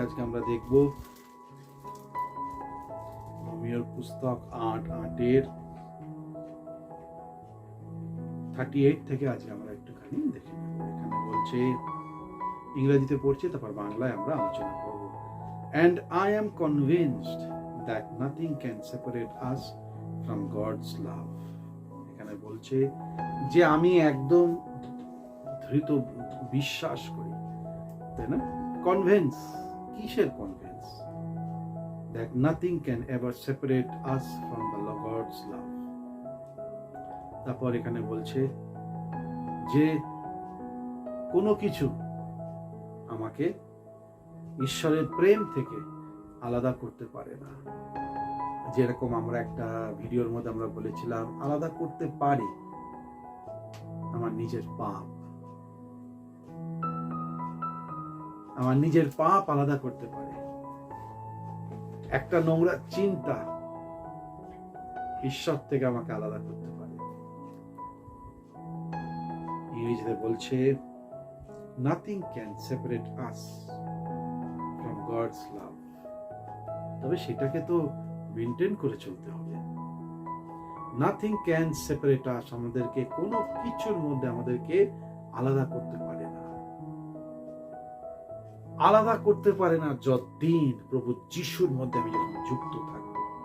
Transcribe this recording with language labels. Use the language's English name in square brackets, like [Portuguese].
[Bangla] আজকে আমরা দেখব রোমিওর পুস্তক 8:38 থেকে আজকে আমরা একটুখানি দেখে নেব। এখানে বলছে, ইংরেজিতে পড়ছি, তারপর বাংলায় আমরা আলোচনা করব। [English] And I am convinced that nothing can separate us from God's love. [Bangla] এখানে বলছে যে আমি একদম ধৃত বিশ্বাস করি, তাই না? কনভিন্স, কিসের convince? [English] That nothing can ever separate us from the God's love. [Bangla] তারপর এখানে বলছে যে কোনো কিছু আমাকে ঈশ্বরের প্রেম থেকে আলাদা করতে পারে না। যেরকম আমরা একটা ভিডিওর মধ্যে আমরা বলেছিলাম, আলাদা করতে পারে আমার নিজের পাপ, আমার নিজের পাপ আলাদা করতে পারে। একটা নোংরা চিন্তা ঈশ্বর থেকে আমাকে আলাদা করতে পারে। ইংরেজিতে বলছে [English] nothing can separate us from God's love. [Bangla] তবে সেটাকে তো মেনটেন করে চলতে হবে। [English] nothing can separate us, [Bangla] আমাদেরকে কোনো কিছুর মধ্যে আমাদেরকে আলাদা করতে পারে না। আলাদা করতে পারে না যতদিন প্রভু যিশুর মধ্যে আমি যখন যুক্ত থাকব।